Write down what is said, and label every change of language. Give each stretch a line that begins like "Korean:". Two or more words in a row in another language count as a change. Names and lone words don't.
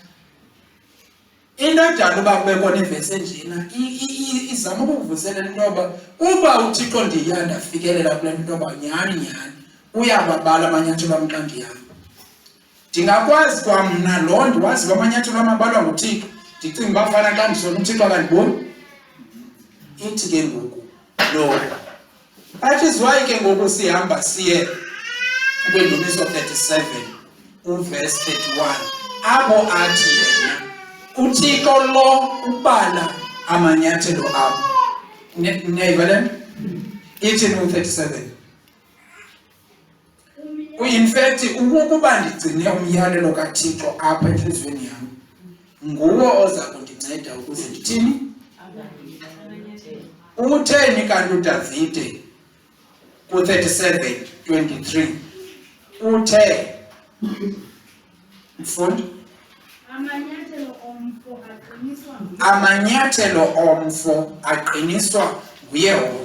Xhosa: Into edala uba kubekho nevesi enjena izama ukuvuselela into yoba uba uThixo ndiya ndafikelela kule nto yoba nyhani uyababala amanyathelo am xa ndihamba. Ndingakwazi kwamna loo ndiwazi uba amanyathelo am abalwa nguThixo ndicinga uba fana xa ndisona uThixo akandiboni. Ithi ke ngoku lo
English: that is why
Xhosa: ke ngoku sihamba siye kwiNdumiso 37 uverse 31 apho athi yena uThixo lo ubala amanyathelo akho. Niyayiva le nto? Ithi no-37.
English: In fact,
Xhosa: ukuba ndigcine umyalelo kaThixo apha enhliziyweni yam, nguwo oza kundinceda ukuze ndithini? Utheni kanti uDavide ku-37:23 uthe mfundi amanyathelo omfo aqiniswa nguYehova.